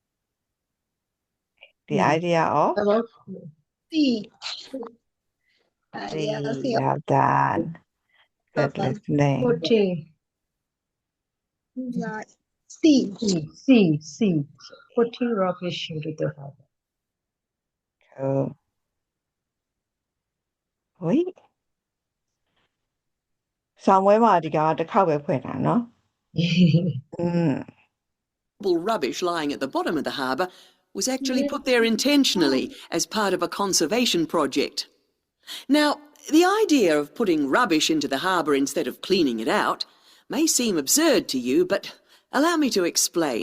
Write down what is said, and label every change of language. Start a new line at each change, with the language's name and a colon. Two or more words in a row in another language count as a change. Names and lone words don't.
English: the idea of Well done. Good listening. 14. C. C. Putting rubbish into the harbor. Cool. Wait.
Burmese: ဆောင်းဝဲမှာဒီကတစ်ခေါက်ပဲဖွင့်တာနော်
English: Rubbish lying at the bottom of the harbour was actually put there intentionally as part of a conservation project. Now, the idea of putting rubbish into the harbour instead of cleaning it out may seem absurd to you, but allow me to explain.